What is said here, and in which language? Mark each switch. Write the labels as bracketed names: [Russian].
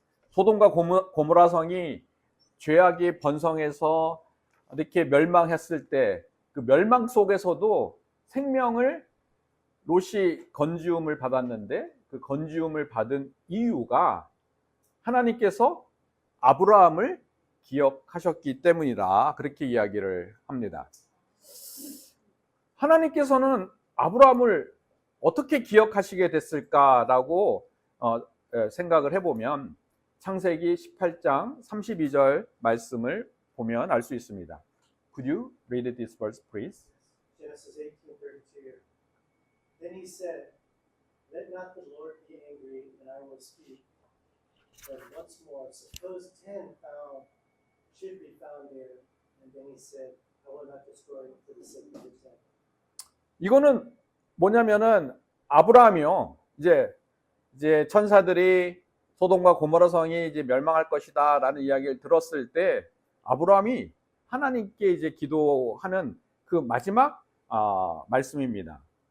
[Korean] 소돔과 고모라 성이 죄악이 번성해서 이렇게 멸망했을 때 그 멸망 속에서도 생명을 롯이 건지움을 받았는데, 그 건지움을 받은 이유가 하나님께서 아브라함을 기억하셨기 때문이다, 그렇게 이야기를 합니다. 하나님께서는 아브라함을 어떻게 기억하시게 됐을까라고 생각을 해보면 창세기 18장 32절 말씀을 보면 알 수 있습니다. [English] Could you read this verse, please? Genesis 18:32. Then he said, "Let not the Lord be angry, and I will speak." Then once more, suppose 10 should be found there, and then he said, "I will not destroy it for the sake of your sake." [Korean] 이거는 뭐냐면은 아브라함이요. 이제 천사들이 소돔과 고모라 성이 이제 멸망할 것이다라는 이야기를 들었을 때 아브라함이 하나님께 이제 기도하는 그 마지막 말씀입니다.